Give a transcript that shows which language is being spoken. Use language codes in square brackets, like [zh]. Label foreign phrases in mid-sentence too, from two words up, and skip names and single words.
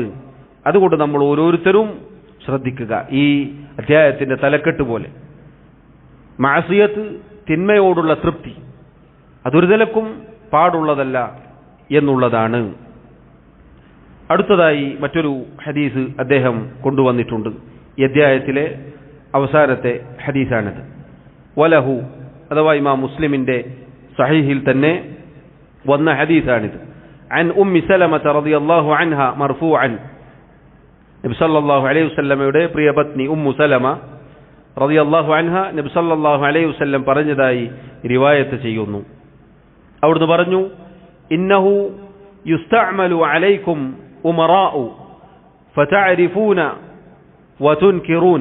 [ml] അതുകൊണ്ട് നമ്മൾ ഓരോരുത്തരും ശ്രദ്ധിക്കുക. ഈ അധ്യായത്തിന്റെ തലക്കെട്ട് പോലെ മഅസിയത്ത്, തിന്മയോടുള്ള തൃപ്തി, അതൊരു നിലക്കും പാടുള്ളതല്ല എന്നുള്ളതാണ്. അടുത്തതായി മറ്റൊരു ഹദീസ് അദ്ദേഹം കൊണ്ടുവന്നിട്ടുണ്ട്. ഈ അധ്യായത്തിലെ അവസാനത്തെ ഹദീസാണിത്. വലഹു, അഥവാ ഇമാം മുസ്ലിമിന്റെ സഹീഹിൽ തന്നെ വന്ന ഹദീസാണിത്. [ar] عن أم سلمة رضي الله عنها مرفوعا, [ml] നബി [ar] صلى الله عليه وسلم [ml] പ്രിയപത്നി ഉമ്മു സലമ [ar] رضي الله عنها [ml] നബി [ar] صلى الله عليه وسلم [ml] പറഞ്ഞതായി റിവായത്ത് ചെയ്യുന്നു. അവിടുന്ന് പറഞ്ഞു, [ar] إنه يستعمل عليكم أمراء فتعرفون وتنكرون